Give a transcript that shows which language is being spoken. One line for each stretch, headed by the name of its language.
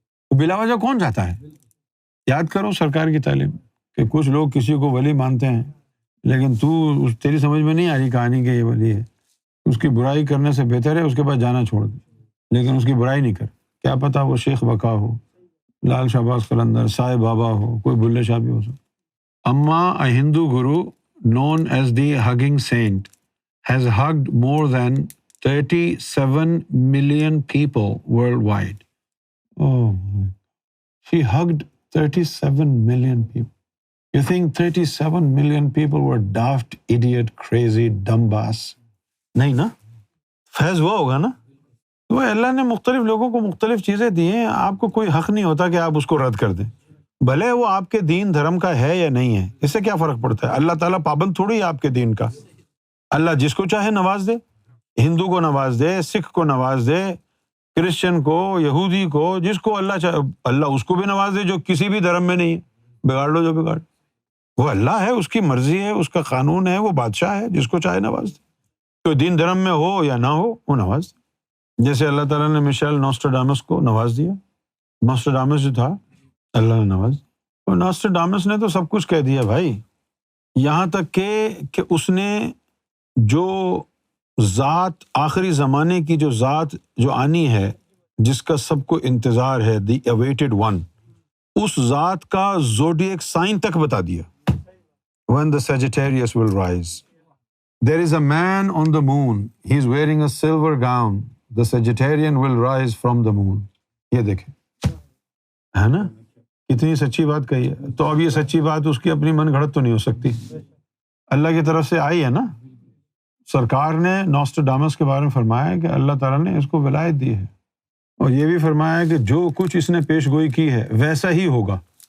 Urdu: بلا وجہ کون جاتا ہے؟ یاد کرو سرکار کی تعلیم کہ کچھ لوگ کسی کو ولی مانتے ہیں، لیکن تیری سمجھ میں نہیں آ رہی کہانی کہ یہ ولی ہے. اس کی برائی کرنے سے بہتر ہے اس کے پاس جانا چھوڑ دے، لیکن اس کی برائی نہیں کر. کیا پتا وہ شیخ بقا ہو، لال شہباز قلندر، سائے بابا ہو، کوئی بلے شاہ بھی ہو سکتا.
English: Amma a Hindu guru known as the hugging saint has hugged more than 37 million people worldwide. Oh my. She hugged 37 million people. You think 37 million people were daft, idiot, crazy, dumb bass?
Urdu: نہیں نا. فیض وہ ہوگا نا. تو اللہ نے مختلف لوگوں کو مختلف چیزیں دی ہیں، آپ کو کوئی حق نہیں ہوتا کہ آپ اس کو رد کر دیں، بھلے وہ آپ کے دین دھرم کا ہے یا نہیں ہے. اس سے کیا فرق پڑتا ہے؟ اللہ تعالیٰ پابند تھوڑی ہے آپ کے دین کا. اللہ جس کو چاہے نواز دے، ہندو کو نواز دے، سکھ کو نواز دے، کرسچن کو، یہودی کو، جس کو اللہ چاہے اللہ اس کو بھی نواز دے جو کسی بھی دھرم میں نہیں ہے. بگاڑ لو جو بگاڑ. وہ اللہ ہے، اس کی مرضی ہے، اس کا قانون ہے، وہ بادشاہ ہے، جس کو چاہے نواز دے. تو دین دھرم میں ہو یا نہ ہو وہ نواز دے. جیسے اللہ تعالیٰ نے مشیل نوسٹراڈامس کو نواز دیا. نوسٹراڈامس جو تھا اللہ نے نواز. اور نوسٹراڈامس نے تو سب کچھ کہہ دیا بھائی، یہاں تک کہ اس نے جو ذات آخری زمانے کی جو ذات جو آنی ہے، جس کا سب کو انتظار ہے،
English: the awaited one,
Urdu: اس ذات کا زوڈیک سائن تک بتا دیا.
English: When the Sagittarius will rise. There is a man on the moon. He is wearing a silver gown. The Sagittarian will rise from the moon.
Urdu: یہ دیکھیں ہے نا کتنی سچی بات کہی ہے. تو اب یہ سچی بات اس کی اپنی من گھڑت تو نہیں ہو سکتی، اللہ کی طرف سے آئی ہے نا. سرکار نے نوسٹراڈامس کے بارے میں فرمایا کہ اللہ تعالیٰ نے اس کو ولایت دی ہے، اور یہ بھی فرمایا کہ جو کچھ اس نے پیش گوئی کی ہے ویسا ہی ہوگا.